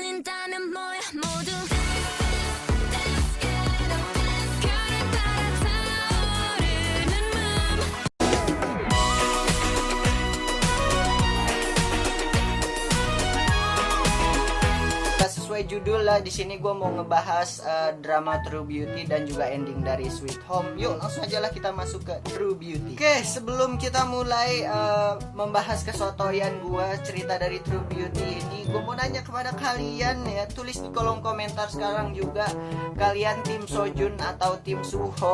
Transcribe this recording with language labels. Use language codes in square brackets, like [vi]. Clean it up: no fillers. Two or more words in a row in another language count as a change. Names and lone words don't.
[ko] 모른다면 뭐야 모두 [en] Let's get up, [ko] 별을 따라 타오르는 맘. [id] Sesuai judul lah, di sini gue mau ngebahas drama True Beauty dan juga ending dari Sweet Home. Yuk langsung aja lah kita masuk ke True Beauty. Oke, sebelum kita mulai membahas kesotoyan gue cerita dari True Beauty ini, gue mau nanya kepada kalian ya, tulis di kolom komentar sekarang juga, kalian tim Sojun atau tim Suho?